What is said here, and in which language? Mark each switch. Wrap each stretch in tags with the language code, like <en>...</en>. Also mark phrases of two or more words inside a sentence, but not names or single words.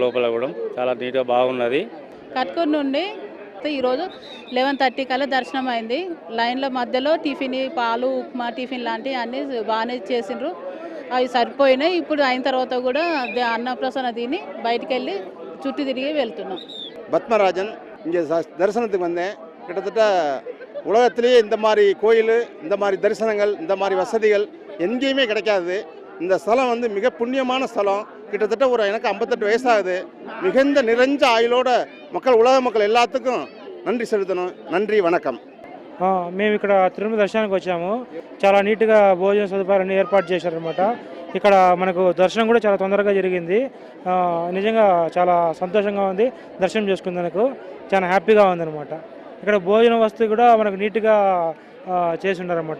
<te>లోపల కూడా చాలా నీట్గా బాగున్నది. కట్కూరు నుండి ఈరోజు 11:30 కల్లా దర్శనం అయింది. లైన్ల మధ్యలో టిఫిన్, పాలు, ఉప్మా, టిఫిన్ లాంటివి అన్నీ బాగానే చేసిండ్రు. అవి సరిపోయినాయి. ఇప్పుడు అయిన తర్వాత కూడా அன்னப்பிரசாதம் తిని బయటికి వెళ్ళి చుట్టూ తిరిగి వెళ్తున్నాం.</te> <ta>பத்மராஜன் இங்கே தரிசனத்துக்கு வந்தேன். கிட்டத்தட்ட உலகத்திலேயே இந்த மாதிரி கோயில், இந்த மாதிரி தரிசனங்கள், இந்த மாதிரி வசதிகள் எங்கேயுமே கிடைக்காது. இந்த ஸ்தலம் வந்து மிக புண்ணியமான ஸ்தலம். கிட்டத்தட்ட எனக்கு 58 வயசாகுது. மிகுந்த நிறைஞ்ச ஆயுளோட உலக மக்கள் எல்லாத்துக்கும் நன்றி செலுத்தணும். நன்றி, வணக்கம்.</ta> <te>మేము ఇక్కడ తిరుమల దర్శనానికి వచ్చాము. చాలా నీట్గా భోజన సదుపాయాలన్నీ ఏర్పాటు చేశారనమాట. ఇక్కడ మనకు దర్శనం కూడా చాలా తొందరగా జరిగింది. నిజంగా చాలా సంతోషంగా ఉంది. దర్శనం చేసుకున్నందుకు చాలా హ్యాపీగా ఉందన్నమాట. ఇక్కడ భోజన వస్తువు కూడా మనకు నీట్గా చేసి ఉన్నారన్నమాట.</te>